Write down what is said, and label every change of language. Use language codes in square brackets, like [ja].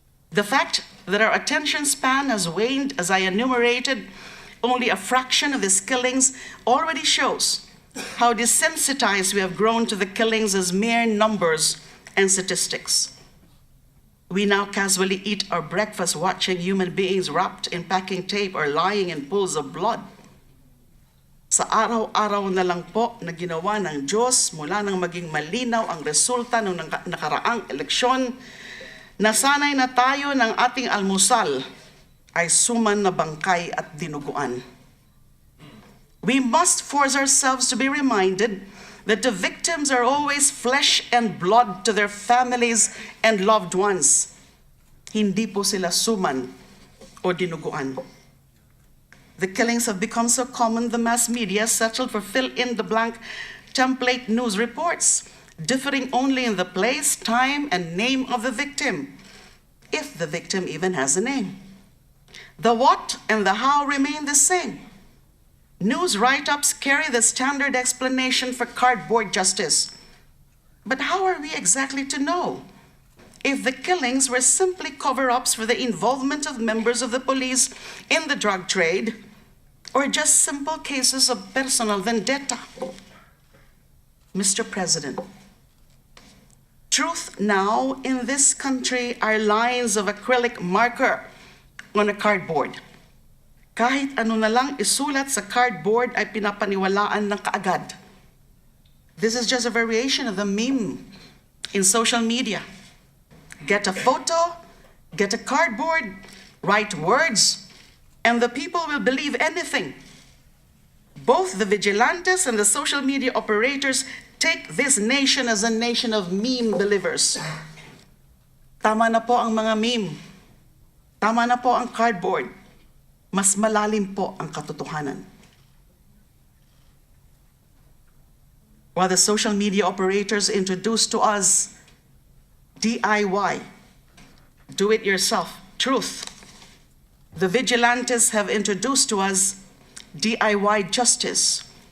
[en] The fact that our attention span has waned, as I enumerated only a fraction of these killings, already shows how desensitized we have grown to the killings as mere numbers and statistics. We now casually eat our breakfast watching human beings wrapped in packing tape or lying in pools of blood. [tl] Sa araw-araw na lang po na ginawa ng Diyos mula nang maging malinaw ang resulta ng nakaraang eleksyon, nasanay na tayo ng ating almusal ay suman na bangkay at dinuguan. [en] We must force ourselves to be reminded that the victims are always flesh and blood to their families and loved ones. [tl] Hindi po sila suman o dinuguan. [en] The killings have become so common, the mass media settled for fill-in-the-blank template news reports, differing only in the place, time, and name of the victim, if the victim even has a name. The what and the how remain the same. News write-ups carry the standard explanation for cardboard justice. But how are we exactly to know if the killings were simply cover-ups for the involvement of members of the police in the drug trade, or just simple cases of personal vendetta? Mr. President, truth now in this country are lines of acrylic marker on a cardboard. [tl] Kahit ano na lang isulat sa cardboard ay pinapaniwalaan ng kaagad. [en] This is just a variation of the meme in social media. Get a photo, get a cardboard, write words, And the people will believe anything. Both the vigilantes and the social media operators take this nation as a nation of meme believers. [tl] Tama na po ang mga meme. Tama na po ang cardboard. Mas malalim po ang katotohanan. [en] While the social media operators introduce to us DIY, do-it-yourself, truth, the vigilantes have introduced to us DIY justice.